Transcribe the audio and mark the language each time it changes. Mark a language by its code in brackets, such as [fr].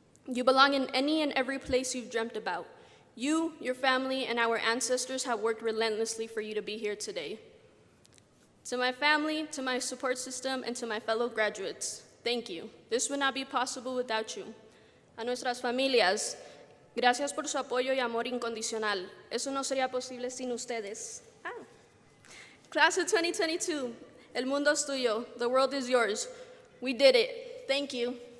[en] You belong in any and every place you've dreamt about. You, your family, and our ancestors have worked relentlessly for you to be here today. To my family, to my support system, and to my fellow graduates, thank you. This would not be possible without you. [es] A nuestras familias, gracias por su apoyo y amor incondicional. Eso no sería posible sin ustedes. [en] Class of 2022, [es] el mundo es tuyo, [en] the world is yours. We did it. Thank you.